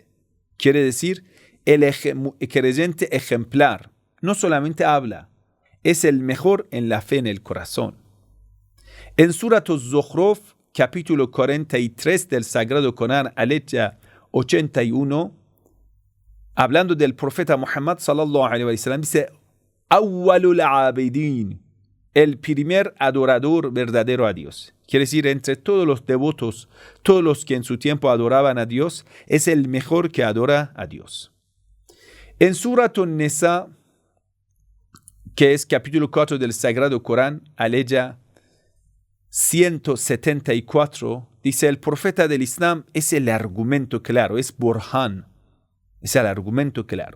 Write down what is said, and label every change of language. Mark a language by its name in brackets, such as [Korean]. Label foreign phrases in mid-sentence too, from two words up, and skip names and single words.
[Spanish] Quiere decir, el creyente ejemplar. No solamente habla, es el mejor en la fe en el corazón. En Surat Az-Zukhruf, capítulo 43 del Sagrado Corán, aleya 81, hablando del profeta Muhammad [Arabic] صلى الله عليه وسلم, [Spanish] dice, [Arabic] أول العابدين, [Spanish] el primer adorador verdadero a Dios. Quiere decir, entre todos los devotos, todos los que en su tiempo adoraban a Dios, es el mejor que adora a Dios. En Surat An-Nisa, que es capítulo 4 del Sagrado Corán, aleya 174, dice, el profeta del Islam es el argumento claro, es Burhan, es el argumento claro.